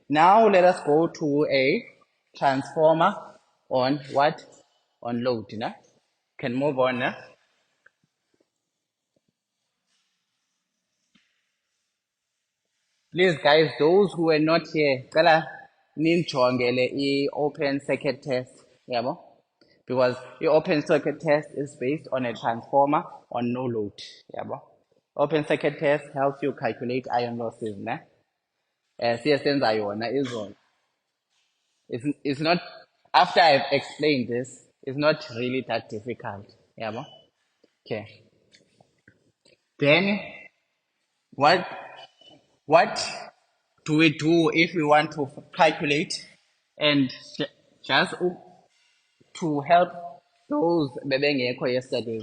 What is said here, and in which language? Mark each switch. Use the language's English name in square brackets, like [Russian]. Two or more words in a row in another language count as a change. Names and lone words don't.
[English] Now let us go to a transformer on what? On load, no? Can move on, no? Please, guys, those who are not here, [Xhosa] cala ninjongele [English] open circuit test, [Xhosa] yabo? [English] Because the open circuit test is based on a transformer on no load, yabo? Open circuit test helps you calculate iron losses, ne? [Xhosa] Siyasenza yona izolo. [English] It's not, after I've explained this, it's not really that difficult, yabo? Okay. Then what what do we do if we want to calculate and just to help those bebengekho yesterday?